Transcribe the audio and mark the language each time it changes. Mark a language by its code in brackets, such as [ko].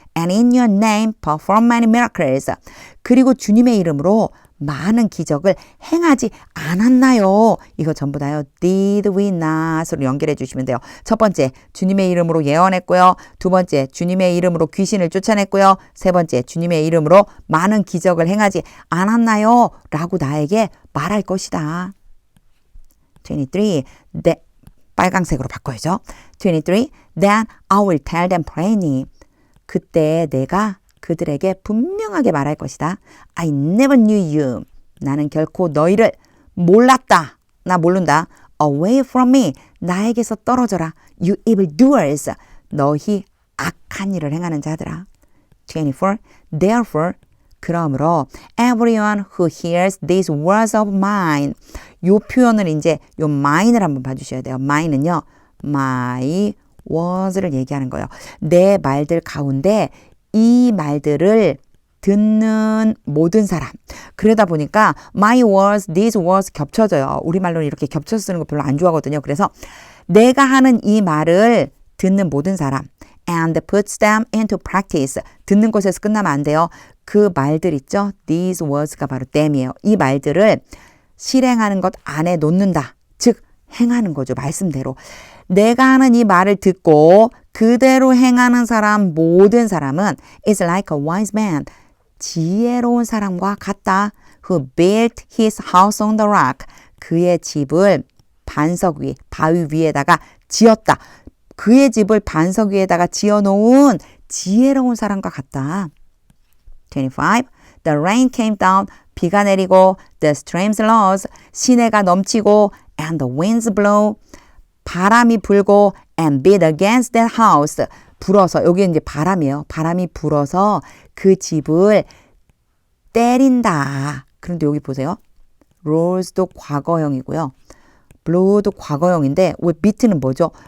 [en] And in your name perform many miracles. [ko] 그리고 주님의 이름으로 많은 기적을 행하지 않았나요? 이거 전부 다요. [en] Did we not [ko] 으로 연결해 주시면 돼요. 첫 번째, 주님의 이름으로 예언했고요. 두 번째, 주님의 이름으로 귀신을 쫓아냈고요. 세 번째, 주님의 이름으로 많은 기적을 행하지 않았나요? 라고 나에게 말할 것이다. 23. 빨강색으로 바꿔야죠. 23. [en] Then I will tell them plainly. [ko] 그때 내가 그들에게 분명하게 말할 것이다. [en] I never knew you. [ko] 나는 결코 너희를 몰랐다. 나 모른다. [en] Away from me. [ko] 나에게서 떨어져라. [en] You evildoers. [ko] 너희 악한 일을 행하는 자들아. [en] 24. Therefore. [ko] 그러므로 [en] everyone who hears these words of mine. [ko] 요 표현을 이제 요 mine을 한번 봐주셔야 돼요. mine은요. my words를 얘기하는 거예요. 내 말들 가운데 이 말들을 듣는 모든 사람. 그러다 보니까 my words, these words 겹쳐져요. 우리말로는 이렇게 겹쳐서 쓰는 거 별로 안 좋아하거든요. 그래서 내가 하는 이 말을 듣는 모든 사람 [en] and puts them into practice. [ko] 듣는 것에서 끝나면 안 돼요. 그 말들 있죠? These words가 바로 them이에요. 이 말들을 실행하는 것 안에 놓는다. 즉 행하는 거죠. 말씀대로. 내가 하는 이 말을 듣고 그대로 행하는 사람 모든 사람은 [en] is like a wise man. [ko] 지혜로운 사람과 같다. [en] Who built his house on the rock. [ko] 그의 집을 반석 위, 바위 위에다가 지었다. 그의 집을 반석 위에다가 지어놓은 지혜로운 사람과 같다. [en] 25. The rain came down. [ko] 비가 내리고 [en] the streams rose. [ko] 시내가 넘치고 [en] and the winds blow. [ko] 바람이 불고 [en] and beat against that house. [ko] 불어서 여기 이제 바람이에요. 바람이 불어서 그 집을 때린다. 그런데 여기 보세요. rolls도 과거형이고요. blow도 과거형인데 왜 beat는 뭐죠?